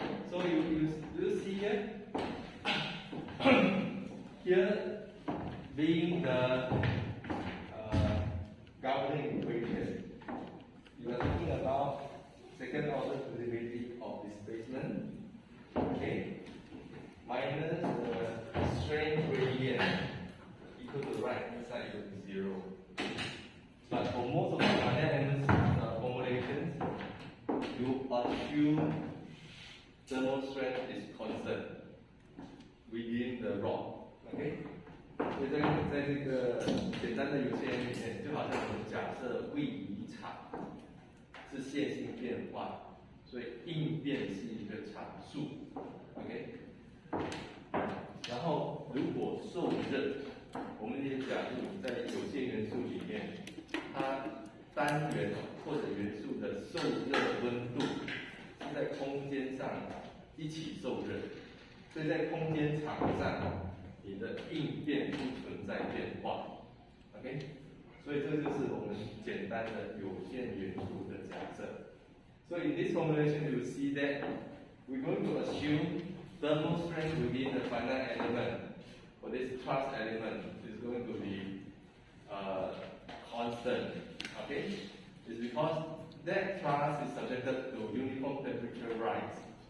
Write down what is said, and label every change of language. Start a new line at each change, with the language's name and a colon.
English: So you see here, here being the governing equation, you are talking about second order derivative of displacement, okay, minus the strain gradient equal to the right hand side equal to 0. But for most of the finite element formulations, you assume thermal strength is constant within the rod.
Chinese: OK， 所以在这个简单的有限面前，就好像我们假设位移场是线性变化，所以应变是一个常数。 OK， 然后如果受热，我们也假设在有限元素里面，它单元或者元素的受热温度是在空间上一起受热，所以在空间场上，你的应变不存在变化。 OK， 所以这就是我们简单的有限元素的假设。
English: So in this formulation, you see that we're going to assume thermal strength within the finite element, or this truss element, is going to be constant. Okay, it's because that truss is subjected to uniform temperature rise.